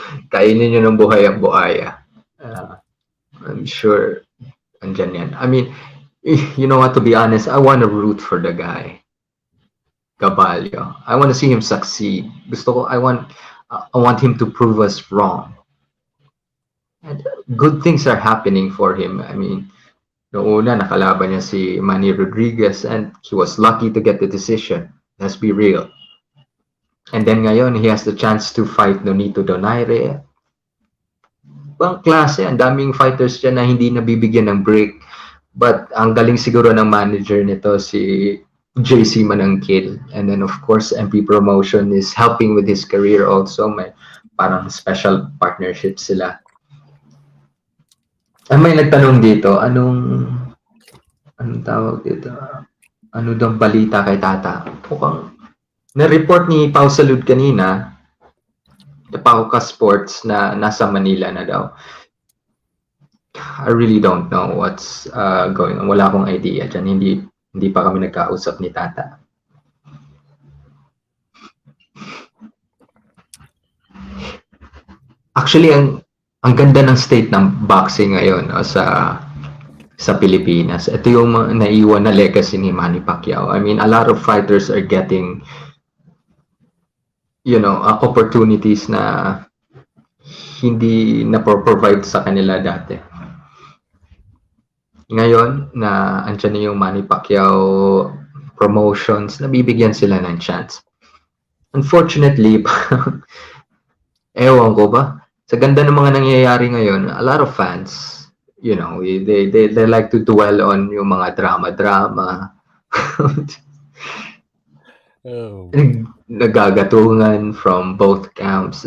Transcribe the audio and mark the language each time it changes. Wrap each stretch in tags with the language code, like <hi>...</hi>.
<tl>Kainin niyo ng buhay ang buhaya.</tl> <en>I'm sure</en> <tl>andyan yan.</tl> <en>I mean, you know what, to be honest, I want to root for the guy. Gaballo. I want to see him succeed. I want him to prove us wrong. And good things are happening for him. I mean,</en> <tl>noong una nakalaban niya si</tl> <en>Manny Rodriguez and he was lucky to get the decision. Let's be real. And then ngayon, he has the chance to fight Nonito Donaire.</en> <tl>Ibang klase, ang daming fighters dyan na hindi nabibigyan ng break. But ang galing siguro ng manager nito, si JC Manangkil.</tl> <en>And then of course, MP Promotion is helping with his career also.</en> <tl>May parang special partnership sila. May nagtanong dito, anong tawag dito? Ano daw balita kay Tata? Mukhang na-report ni Pau Salud kanina, Pauka Sports, na nasa Manila na daw.</tl> <en>I really don't know what's going on.</en> <tl>Wala akong idea dyan. Hindi pa kami nagkausap ni Tata. Actually, ang ganda ng state ng boxing ngayon sa Pilipinas. Ito yung naiwan na legacy ni Manny Pacquiao.</tl> <en>I mean, a lot of fighters are getting opportunities</en> <tl>na hindi na-provide sa kanila dati. Ngayon na andyan na yung Manny Pacquiao promotions, nabibigyan sila ng chance.</tl> <en>unfortunately,</en> <tl>ewan ko ba, sa ganda ng mga nangyayari ngayon,</tl> <en>a lot of fans, you know, they like to dwell on</en> <tl>yung mga drama-drama.</tl> <en>Oh boy.</en> <tl>Nagagatungan from both camps.</tl>